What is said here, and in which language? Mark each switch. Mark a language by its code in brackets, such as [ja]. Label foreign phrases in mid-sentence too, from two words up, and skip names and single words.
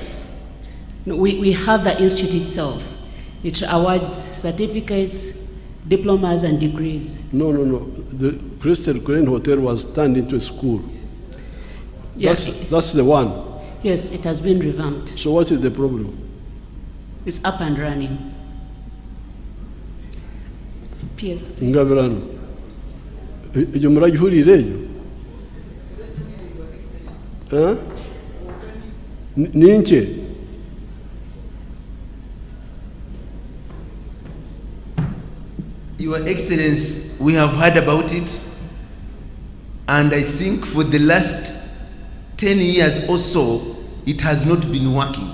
[en] No, we have the institute itself. It awards certificates, diplomas, and degrees. No. The Crystal Crane Hotel was turned into a school. Yes. That's the one. Yes, it has been revamped. So what is the problem? It's up and running. PS. [rn] Ngabirano. Ejo muragihurire ejo? Ninche? [en] Your Excellency, we have heard about it, and I think for the last 10 years or so, it has not been working.